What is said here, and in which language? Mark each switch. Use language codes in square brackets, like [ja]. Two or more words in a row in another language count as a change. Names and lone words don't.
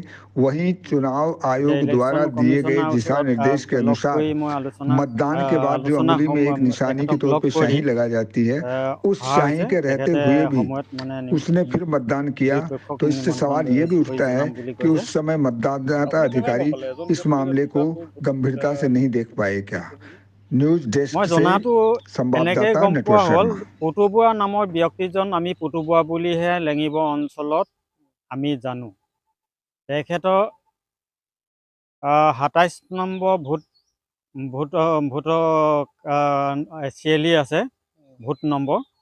[hi] वहीं चुनाव आयोग द्वारा दिए गए दिशा निर्देश के अनुसार मतदान के बाद जो अंगुली में एक निशानी के तौर पे स्याही लगा जाती है, उस स्याही के रहते हुए भी उसने फिर मतदान किया। तो इससे सवाल ये भी उठता है कि उस समय मतदाता अधिकारी इस मामले को गंभीरता से नहीं देख पाए क्या। [en] news desk [hi] से संवाददाता नटवर शर्मा। [as] পুতুবুৱা নামৰ ব্যক্তিজন আমি পুতুবুৱা বুলিহে লেঙিব অঞ্চলত আমি জানো। তেখেতৰ 27 নম্বৰ ভোটৰ চিএলি আছে, ভোট নম্বৰ।